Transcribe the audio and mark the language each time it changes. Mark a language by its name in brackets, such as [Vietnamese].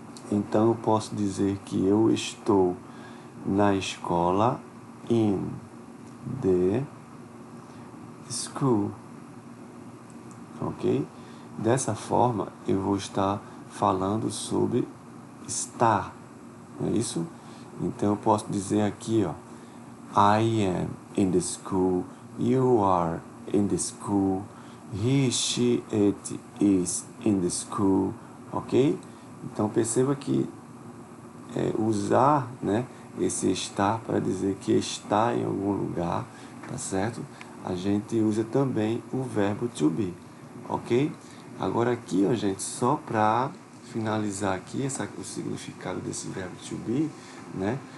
[Portuguese] Então eu posso dizer que eu estou na escola, [English] in the school, [Portuguese] ok? Dessa forma eu vou estar falando sobre estar, não é isso? Então eu posso dizer aqui, ó, [English] I am in the school, you are in the school, he, she, it is in the school, ok? [Portuguese] Então perceba que usar, né, esse estar para dizer que está em algum lugar, tá certo? A gente usa também o verbo to be, ok? Agora aqui, ó, gente, só para finalizar aqui o significado desse verbo to be, né?